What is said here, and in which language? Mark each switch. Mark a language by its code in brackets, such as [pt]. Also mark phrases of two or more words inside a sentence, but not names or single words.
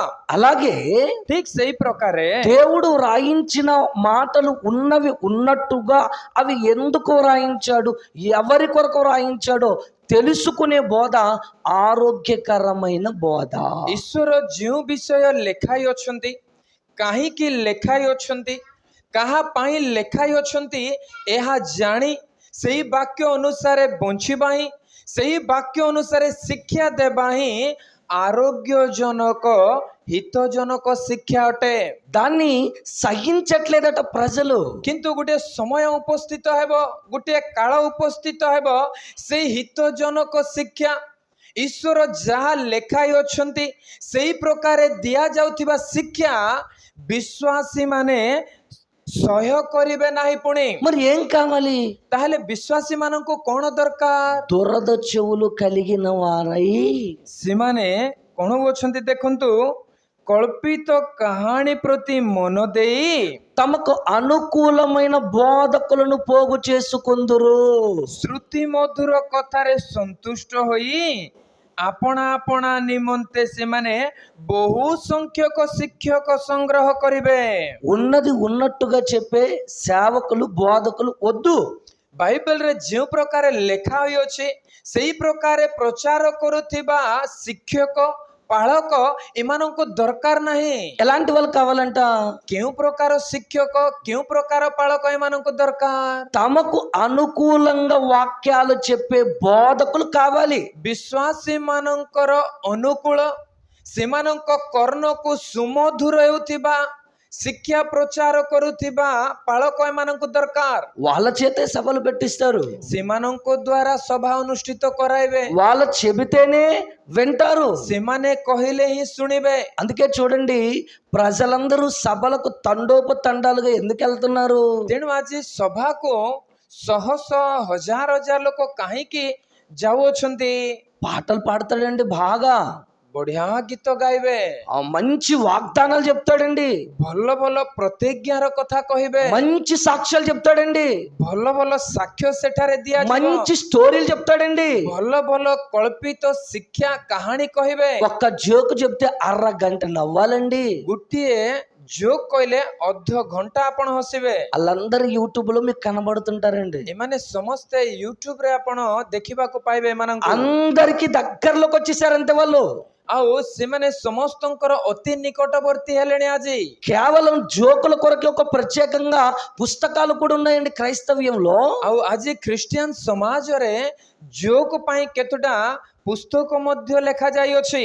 [te] అలాగే [or] ଠିକ ସେଇ ପ୍ରକାରେ [te] దేవుడు రాయించిన మాటలు ఉన్నవి ఉన్నట్టుగా అవి ఎందుకు రాయించాడు, ఎవరి కొరకు రాయించాడో తెలుసుకునే బోధ ఆరోగ్యకరమైన బోధ. [or] ଈଶ୍ୱର ଯେଉଁ ବିଷୟ ଲେଖାଇ ଅଛନ୍ତି, କାହିଁକି ଲେଖାଇ ଅଛନ୍ତି, କାହା ପାଇଁ ଲେଖାଇ ଅଛନ୍ତି, ଏହା ଜାଣି ସେହି ବାକ୍ୟ ଅନୁସାରେ ବଞ୍ଚିବା ହିଁ, ସେହି ବାକ୍ୟ ଅନୁସାରେ ଶିକ୍ଷା ଦେବା ହିଁ ଆରୋଗ୍ୟଜନକ ହିତଜନକ ଶିକ୍ଷା ଅଟେ। [te] దాన్ని సహించట్లేదట ప్రజలు. [or] କିନ୍ତୁ ଗୋଟିଏ ସମୟ ଉପସ୍ଥିତ ହେବ, ଗୋଟିଏ କାଳ ଉପସ୍ଥିତ ହେବ, ସେଇ ହିତଜନକ ଶିକ୍ଷା ଈଶ୍ୱର ଯାହା ଲେଖାଇ ଅଛନ୍ତି ସେହି ପ୍ରକାରେ ଦିଆଯାଉଥିବା ଶିକ୍ଷା ବିଶ୍ୱାସୀ ମାନେ ସହ୍ୟ କରିବେ ନାହିଁ। ପୁଣି [te] మరి ఏం కావాలి? [or] ତାହେଲେ ବିଶ୍ୱାସୀ ମାନଙ୍କୁ କ'ଣ ଦରକାର? [te] దురద చెవులు కలిగిన వారై [or] ସେମାନେ କ'ଣ ଅଛନ୍ତି ଦେଖନ୍ତୁ, କଳ୍ପିତ କାହାଣୀ ପ୍ରତି ମନ ଦେଇ [te] తమకు అనుకూలమైన బోధకులను పోగు చేసుకుందురు. [or] ଶ୍ରୁତି ମଧୁର କଥାରେ ସନ୍ତୁଷ୍ଟ ହୋଇ ଆପଣା ଆପଣା ନିମନ୍ତେ ସେମାନେ ବହୁ ସଂଖ୍ୟକ ଶିକ୍ଷକ ସଂଗ୍ରହ କରିବେ। [te] ఉన్నది ఉన్నట్టుగా చెప్పే సేవకులు బోధకులు వద్దు. [or] ବାଇବେଲରେ ଯେଉଁ ପ୍ରକାର ଲେଖା ହୋଇଅଛି ସେହି ପ୍ରକାର ପ୍ରଚାର କରୁଥିବା ଶିକ୍ଷକ ପାଳକ ଏମାନଙ୍କୁ ଦରକାର ନାହିଁ। [te] ఎలాంటి వాళ్ళు కావాలంట? [or] କେଉଁ ପ୍ରକାର ଶିକ୍ଷକ, କେଉଁ ପ୍ରକାର ପାଳକ ଏମାନଙ୍କୁ ଦରକାର? [te] తమకు అనుకూలంగా వాక్యాలు చెప్పే బోధకులు కావాలి. [or] ବିଶ୍ୱାସୀ ମାନଙ୍କର ଅନୁକୂଳ, ସେମାନଙ୍କ କର୍ଣ୍ଣକୁ ସୁମଧୁର ହେଉଥିବା ଶିକ୍ଷା ପ୍ରଚାର କରୁଥିବା ପାଳକ ଏମାନଙ୍କୁ ଦରକାର। [te] వాళ్ళ చేతే సభలు పెట్టిస్తారు. [or] ସେମାନଙ୍କ ଦ୍ୱାରା ସଭା ଅନୁଷ୍ଠିତ କରାଇବେ। [te] వాళ్ళు చెబితేనే వింటారు. [or] ସେମାନେ କହିଲେ ହିଁ ଶୁଣିବେ। [te] అందుకే చూడండి, ప్రజలందరూ సభలకు తండోపతండాలుగా ఎందుకు వెళ్తున్నారు? [or] ତେଣୁ ଆଜି ସଭାକୁ ଶହ ଶହ ହଜାର ହଜାର ଲୋକ କାହିଁକି ଯାଉଅଛନ୍ତି? [te] పాటలు పాడతాడండి బాగా, [or] ବଢିଆ ଗୀତ ଗାଇବେ, [te] మంచి వాగ్దానాలు చెప్తాడండి, [or] ଭଲ ଭଲ ପ୍ରତିଜ୍ଞାର କଥା କହିବେ, [te] మంచి సాక్ష్యాలు చెప్తాడండి, [or] ଭଲ ଭଲ ସାକ୍ଷ୍ୟ ସେଠାରେ ଦିଆଯିବ, [te] మంచి స్టోరీలు చెప్తాడండి. [or] ଭଲ ଭଲ କଳ୍ପିତ ଶିକ୍ଷା କାହାଣୀ କହିବେ। [te] ఒక్క జోకు చెప్తే అరగంట నవ్వాలండి. [or] ଗୋଟିଏ ଜୋକ୍ କହିଲେ ଅଧ ଘଣ୍ଟା ଆପଣ ହସିବେ। [te] వాళ్ళందరూ యూట్యూబ్ లో మీకు కనబడుతుంటారండి. [or] ଏମାନେ ସମସ୍ତେ ୟୁଟ୍ୟୁବ ରେ ଆପଣ ଦେଖିବାକୁ ପାଇବେ ଏମାନଙ୍କୁ। [te] అందరికి దగ్గరలోకి వచ్చేసారంతే వాళ్ళు. [or] ଆଉ ସେମାନେ ସମସ୍ତଙ୍କର ଅତି ନିକଟବର୍ତ୍ତୀ ହେଲେଣି ଆଜି। [te] కేవలం జోకుల కొరకు ఒక ప్రత్యేకంగా పుస్తకాలు కూడా ఉన్నాయండి క్రైస్తవ్యంలో. [or] ଆଉ ଆଜି ଖ୍ରୀଷ୍ଟିଆନ ସମାଜରେ ଜୋକ୍ ପାଇଁ କେତେଟା పుస్తక ମଧ୍ୟ ଲେଖା ଯାଇଅଛି।